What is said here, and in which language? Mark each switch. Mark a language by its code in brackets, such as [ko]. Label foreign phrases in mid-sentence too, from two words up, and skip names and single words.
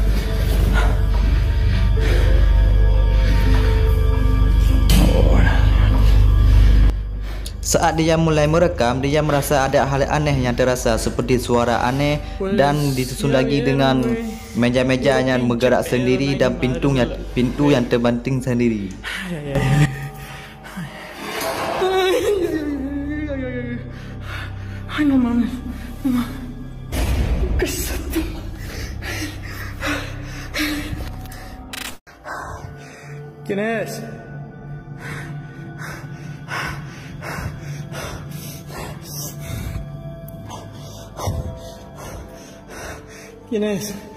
[id] Saat dia mulai merekam, dia merasa ada hal aneh yang terasa seperti suara aneh dan disusun lagi dengan meja-meja yang bergerak sendiri dan pintu yang terbanting sendiri. [es] Ay, no mames, no mames. ¿Qué es esto? ¿Quién es? ¿Quién es?